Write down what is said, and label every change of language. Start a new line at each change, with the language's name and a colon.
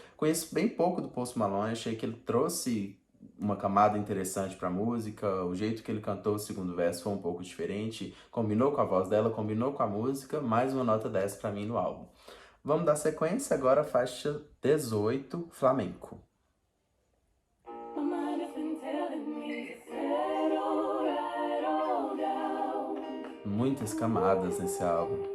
Portuguese: Conheço bem pouco do Post Malone, achei que ele trouxe uma camada interessante pra música, o jeito que ele cantou o segundo verso foi um pouco diferente, combinou com a voz dela, combinou com a música, mais uma nota 10 pra mim no álbum. Vamos dar sequência agora à faixa 18, Flamenco.
English: My mind has been telling me to settle right on down
Portuguese: Muitas camadas nesse álbum.